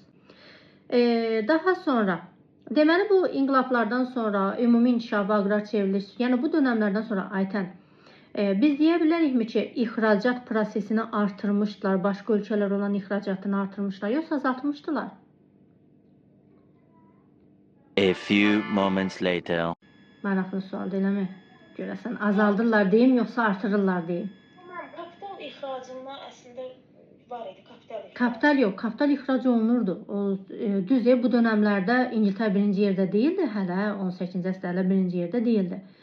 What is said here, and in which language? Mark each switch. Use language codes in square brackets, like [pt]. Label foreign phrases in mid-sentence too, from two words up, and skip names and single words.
[az] Daha sonra deməli bu inqilablardan sonra ümumi inkişaf, aqrar çevriliş, yəni bu dönəmlərdən sonra Aytən, biz deyə bilərikmi ki, ixracat prosesini artırmışdılar, başqa ölkələr olan ixracatını artırmışlar, yoxsa azaltmışdılar? [en] A few moments later. [az] Maraqlı sual eləmi? Görəsən azaldırlar deyim, yoxsa artırırlar deyim? Kapital ixracında əslində var idi, kapital ixracı. Kapital yox, kapital ixrac olunurdu. Düzdür, bu dönəmlərdə İngiltərə birinci yerdə deyildi, hələ 18-ci əsrdə birinci yerdə deyildi.